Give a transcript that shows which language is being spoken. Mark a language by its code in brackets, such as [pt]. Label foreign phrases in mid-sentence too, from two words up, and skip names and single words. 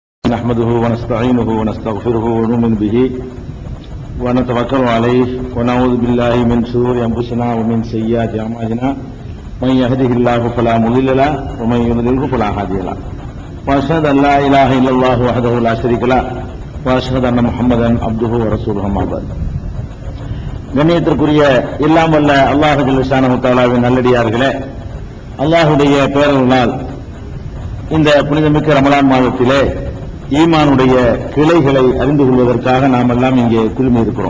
[ar] نحمده ونستعينه ونستغفره ونؤمن به ونتوكل عليه ونعوذ بالله من شرور انفسنا ومن سيئات اعمالنا من يهده الله فلا مضل له ومن يضلل فلا هادي له واشهد ان لا اله الا الله وحده لا شريك له واشهد ان محمدا عبده ورسوله اما بعد. [ta] கண்ணியத்திற்குரிய எல்லாம் வல்ல அல்லாஹ் [ar] جل شأنه تعالى [ta] நல்லடியார்களே, அல்லாஹ்வுடைய பேரருளால் இந்த புனிதமிக்க ரமலான் மாதத்திலே ஈமானுடைய கிளைகளை அறிந்து கொள்வதற்காக நாம் எல்லாம் இங்கே குழுமி இருக்கிறோம்.